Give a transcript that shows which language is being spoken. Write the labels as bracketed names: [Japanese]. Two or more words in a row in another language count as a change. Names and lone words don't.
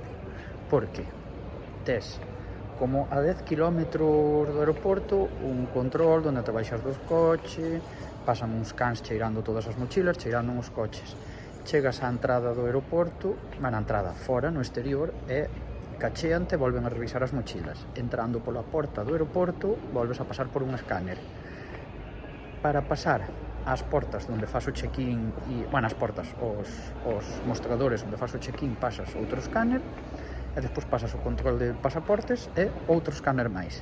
[Galician] Porque tes como a 10 km do aeroporto un control onde te baixas dos coches, pasan uns cans cheirando todas as mochilas, cheirando os coches. Chegas á entrada do aeroporto, na entrada fora, no exterior, e cacheante e volven a revisar as mochilas. Entrando pola porta do aeroporto, volves a pasar por un escáner. Para pasar ás portas onde faz o check-in, as portas, os mostradores onde faz o check-in, pasas outro escáner, e despois pasas o control de pasaportes e outro escáner máis.